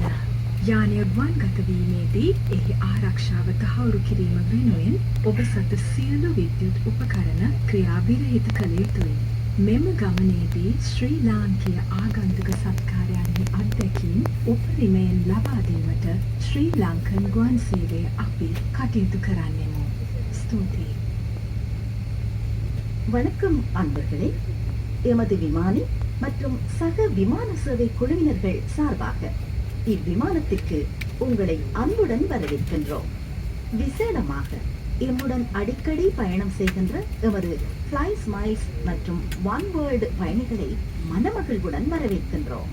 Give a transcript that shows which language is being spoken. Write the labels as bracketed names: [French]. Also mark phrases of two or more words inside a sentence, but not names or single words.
[Sinhala] යානය ගුවන්ගත වීමේදී එහි ආරක්ෂාව තහවුරු කිරීම වෙනුවෙන් ඔබ සතු සියලු විද්‍යුත් උපකරණ ක්‍රියාවිරහිත කළ යුතුයි. මෙම ගමනේදී ශ්‍රී ලාංකීය ආගන්තුක සත්කාරයන්හි අත්දැකීම් උපරිමයෙන් ලබා දීමට ශ්‍රී ලංකන් ගුවන් සේවය අපි කටයුතු කරන්නෙමු. ස්තුතියි. [Tamil] வணக்கம் அன்பர்களே, எமது விமானி மற்றும் சக விமான சேவை குழுவினர்கள் சார்பாக இவ்விமானத்திற்கு உங்களை அன்புடன் வரவேற்கின்றோம். விசேடமாக எம்முடன் அடிக்கடி பயணம் செய்கின்ற எமது ஃப்ளை ஸ்மைல்ஸ் மற்றும் ஒன் வேர்ல்டு பயணிகளை மனமகிழ்வுடன் வரவேற்கின்றோம்.